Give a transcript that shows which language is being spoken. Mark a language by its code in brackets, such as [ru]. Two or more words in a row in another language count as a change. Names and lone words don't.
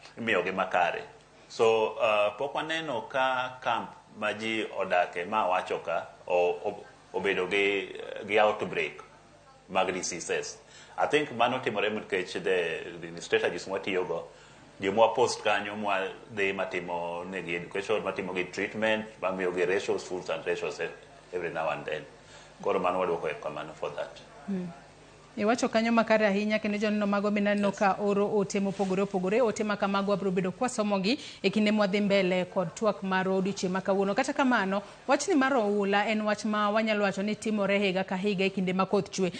[luo] imiyogi makare. So pok waneno ka camp ma ji odake ma wacho ka obedo gi outbreak mag diseases. [en] I think [luo] mano timore nikech [en] the strategies [luo] mwatiyogo jomwa post kanyo mwa dhi matimo negi education, matimo gi treatment, mamiyo gi ratios, [en] foods and ratios every now and then. [luo] Koro mano waduoko kamano [en] for that. [luo] Iwacho kanyo makare ahinya kendo joneno mago binaneno ka oro ote mopogore opogore, ote ma kamago wabiro bedo kwasomogi e kinde mwadhi mbele kod twak mar odiochieng' ma kawuono. Kata kamano, wachni mar oula en wach ma wanyalo wacho ni timore higa ka higa e kinde ma koth chwe.